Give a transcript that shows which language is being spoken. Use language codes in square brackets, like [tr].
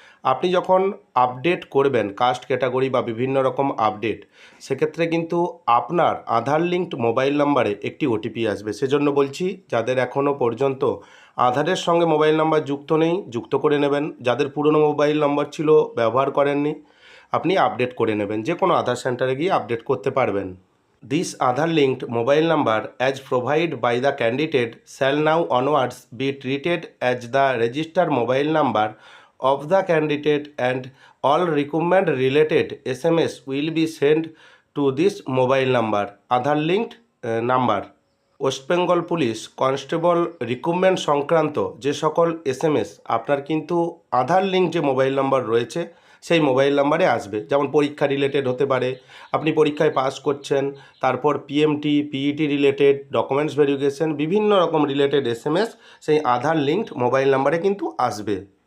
[bn] আপনি যখন আপডেট করবেন কাস্ট ক্যাটাগরি বা বিভিন্ন রকম আপডেট, সেক্ষেত্রে কিন্তু আপনার আধার লিঙ্কড মোবাইল নাম্বারে একটি ওটিপি আসবে। সেজন্য বলছি, যাদের এখনও পর্যন্ত আধারের সঙ্গে মোবাইল নাম্বার যুক্ত নেই, যুক্ত করে নেবেন। যাদের পুরনো মোবাইল নাম্বার ছিল, ব্যবহার করেননি, আপনি আপডেট করে নেবেন। যে কোনো আধার সেন্টারে গিয়ে আপডেট করতে পারবেন। [en] This Aadhaar linked mobile number as provided by the candidate shall now onwards be treated as the registered mobile number of the candidate, and all requirement related SMS will be sent to this mobile number. Aadhaar linked number. [bn] West Bengal police constable recruitment সংক্রান্ত যে সকল SMS আপনার কিন্তু আধার link যে mobile number রয়েছে সেই mobile নাম্বারে আসবে। যেমন পরীক্ষা রিলেটেড হতে পারে, আপনি পরীক্ষায় পাস করছেন, তারপর PMT PET related documents verification, বিভিন্ন রকম রিলেটেড SMS সেই আধার লিঙ্কড মোবাইল নাম্বারে কিন্তু আসবে।